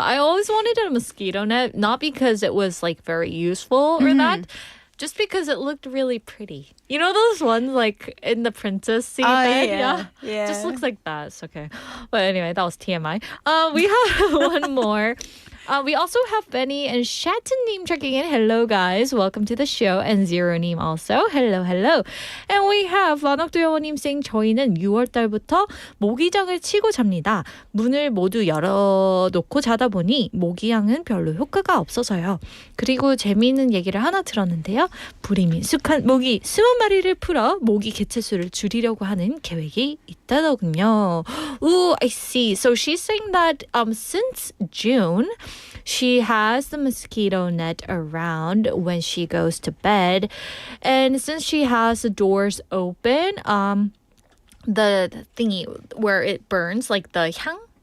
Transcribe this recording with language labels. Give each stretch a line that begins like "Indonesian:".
English: I always wanted a mosquito net, not because it was like very useful or that, just because it looked really pretty. You know those ones like in the princess scene? Yeah. Just looks like that. It's okay. But anyway, that was TMI. We have one more. We also have Benny and Shattenim checking in. Hello, guys. Welcome to the show. And Zero님 also. Hello, hello. And we have
Korean: 만학도 영어님
English: saying
Korean: 저희는 6월달부터 모기장을 치고 잡니다. 문을 모두 열어놓고 자다 보니 모기향은 별로 효과가 없어서요. 그리고 재미있는 얘기를 하나 들었는데요. 불이 민숙한 모기 20마리를 풀어 모기 개체수를 줄이려고 하는 계획이 있다더군요.
English: Ooh, I see. So she's saying that since June, she has the mosquito net around when she goes to bed. And since she has the doors open, the thingy where it burns, like the 향?